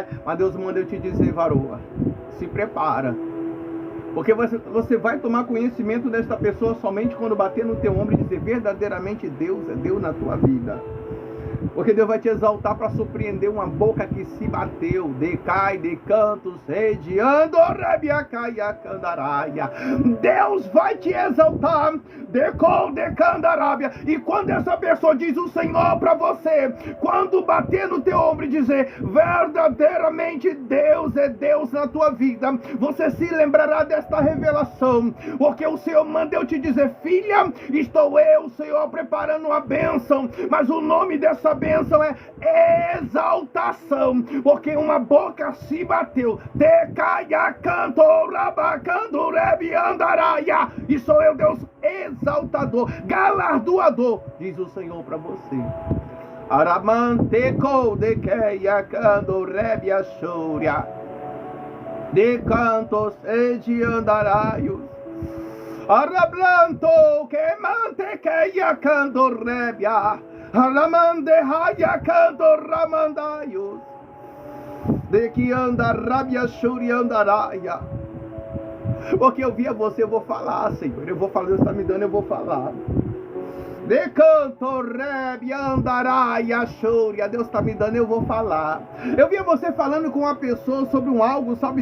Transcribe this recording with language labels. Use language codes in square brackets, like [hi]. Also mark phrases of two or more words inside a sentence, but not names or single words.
[pt] Mas Deus manda eu te dizer, varoa, se prepara. Porque você vai tomar conhecimento desta pessoa somente quando bater no teu ombro e dizer verdadeiramente Deus é Deus na tua vida. Porque Deus vai te exaltar para surpreender uma boca que se bateu. Decai, decantos, rediando, rebia, caia, candaraia. Deus vai te exaltar. Decol, decandarábia. E quando essa pessoa diz o Senhor para você, quando bater no teu ombro e dizer verdadeiramente Deus é Deus na tua vida, você se lembrará desta revelação. Porque o Senhor manda eu te dizer: filha, estou eu, Senhor, preparando uma bênção. Mas o nome dessa bênção é exaltação. Porque uma boca se bateu. Decaia, canto, rabacando, rebi, andaraia. E sou eu, Deus exaltador, galardoador, diz o Senhor para você. Aramanteco de queia cando rebia chúria, de cantos e de andaraios. Arablanto que mantequeia cando rebia, aramande raia cando ramandaios, de que anda rabia chúria andaraia. Porque eu via você, eu vou falar, Senhor. Eu vou falar, Deus está me dando, eu vou falar. De canto, rebe, andaraia, chúria. Deus está me dando, eu vou falar. Eu via você falando com uma pessoa sobre um algo, sabe?